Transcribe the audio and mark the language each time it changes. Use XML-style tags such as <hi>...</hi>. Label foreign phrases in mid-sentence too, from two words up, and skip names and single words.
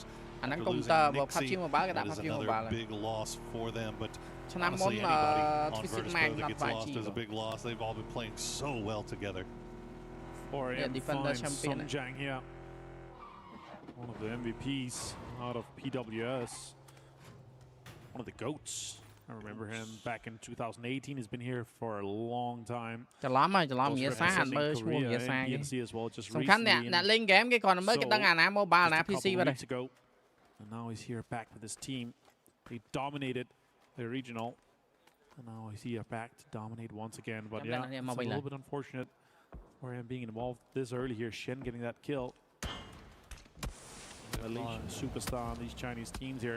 <en>After losing Nixie, that is another big loss for them, but honestly, anybody on Virtus Pro that gets lost is a big loss. They've all been playing so well together. 4AM defender finds champion. Songjang here. One of the MVPs out of PWS. One of the GOATs. I remember him back in 2018. He's been here for a long time.</en> <km>ច្រឡំហើយច្រឡំងារសាអត់មើលឈ្មោះងារសាគេ</km> <en>PNC as well, just</en> <km>សំខាន់អ្នកលេងហ្គេមគេគ្រាន់តែមើលគេដឹងអាណា mobile អាណា PC បាត់ហើយ</km> <en>And now he's here back with his team. They dominated the regional. And now he's here back to dominate once again. But yeah, it's a little bit unfortunate for him being involved this early here. Shen getting that kill. Malaysian superstar on these Chinese teams here.</en>